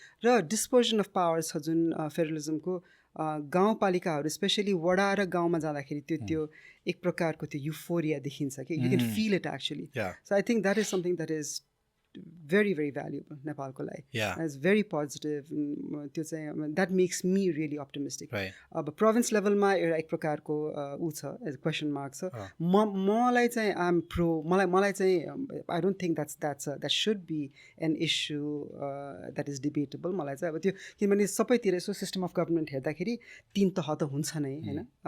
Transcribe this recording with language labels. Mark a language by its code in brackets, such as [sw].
[ne] र dispersion of power छ जुन फेडरलिजमको गाउँपालिकाहरू स्पेसली वडा र गाउँमा जाँदाखेरि त्यो एक प्रकारको त्यो युफोरिया देखिन्छ कि [en] You can feel it actually. So I think that is something that is very very valuable [ne] नेपालको लागि. [en] It's very positive. त्यो चाहिँ that makes me really optimistic. [ne] अब प्रोभिन्स लेभलमा एउटा एक प्रकारको ऊ छ क्वेसन मार्क छ. मलाई चाहिँ [en] I'm pro. मलाई चाहिँ I don't think that should be an issue that is debatable. [ne] मलाई चाहिँ अब त्यो किनभने सबैतिर यसो सिस्टम अफ गभर्मेन्ट हेर्दाखेरि 3 तह त हुन्छ नै होइन.